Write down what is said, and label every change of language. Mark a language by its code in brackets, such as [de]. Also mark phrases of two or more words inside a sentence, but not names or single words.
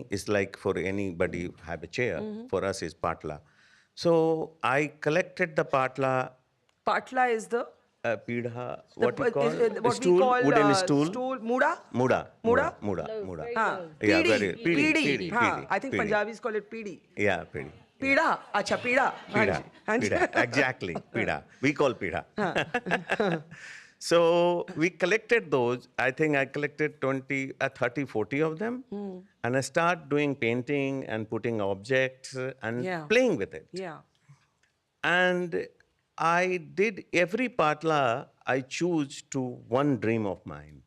[en] It's like for anybody have a chair. For us is patla. So I collected the patla. Patla is the Pidha, what you call? what stool, we call wooden stool. Muda? Muda. Muda? Muda. [hi] हाँ, [en] Yeah, [hi] पीढ़ी, pidi. हाँ, [en] I think Punjabis call it pidi. Yeah, pidi. [hi] Pida, अच्छा पीड़ा. Pida. हाँ जी. [en] Pida. Exactly. Pida. We call pida. So we collected those. I think I collected 30, 40 of them. And I started doing painting and putting objects and playing with it. Yeah. And I did every patla I choose to one dream of mine.